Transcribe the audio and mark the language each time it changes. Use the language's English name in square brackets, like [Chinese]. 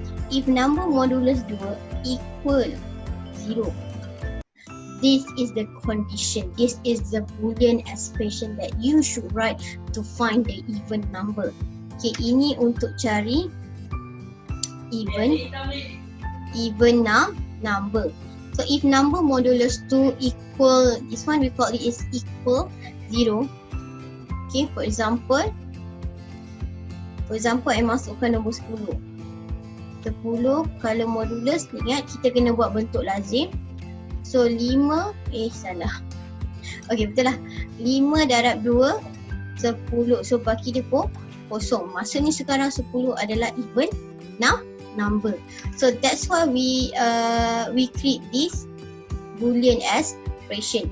[English] If number modulus 2 equal 0, this is the condition, this is the Boolean expression that you should write to find the even number. [Malay] Okay, ini untuk cari even number. [English] So if number modulus 2 equal, this one we call it is equal 0. Okay, for example I [Malay] masukkan nombor [English] 10. [Malay] 10 kalau modulus, ingat kita kena buat bentuk lazim. So 5, salah. Okay, betul lah. 5 darab 2, 10. So baki dia kosong. Maksudnya sekarang 10 adalah even number. [English] So that's why we create this Boolean expression.